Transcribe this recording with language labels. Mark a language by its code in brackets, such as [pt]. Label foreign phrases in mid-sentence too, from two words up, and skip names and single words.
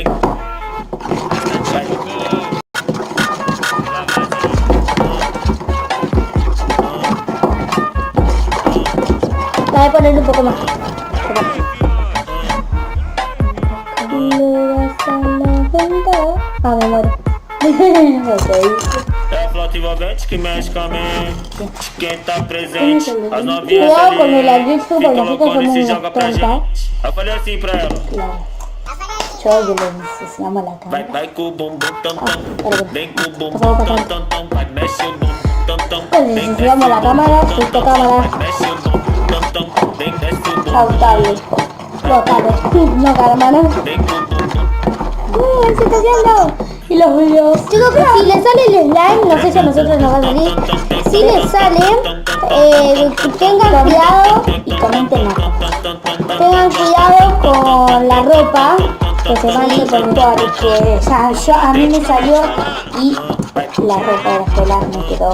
[es] La voy a poner un poco más. Ah, me muero. [pt] É a flauta envolvente que mexe com a mente. Quem tá presente, as novinhas [es] Cuidado con el [pt] ali. [es] adulto, [pt] Fica [es] porque nosotros [pt] loucona e [es] somos [pt] se [es] unos [pt] joga pra [es] tontas. [pt] gente. Eu falei assim pra ela. [es] Claro. Yo le ensuciamos la [pt] Vai, [es] cara. [pt] vai com o bumbum tam tam. Vem com o bumbum Vamos pra tam tam tam. Vai, mexe o bumbum tam tam. [es] Pues ensuciamos la cámara, esta cámara. [pt] Vai, mexe o bumbum tam tam. Vem, desce o bumbum. [es] Pautable. No, tal vez. No, hermano. [pt] Vem com o bumbum. [es] Se está haciendo. Y los videos. Chicos, si les sale el slime, no sé si a nosotros nos va a salir. Si les sale, tengan cuidado. Y comenten acá. Tengan cuidado con la ropa que se manche por el Porque a mí me salió y la ropa era escolar me quedó.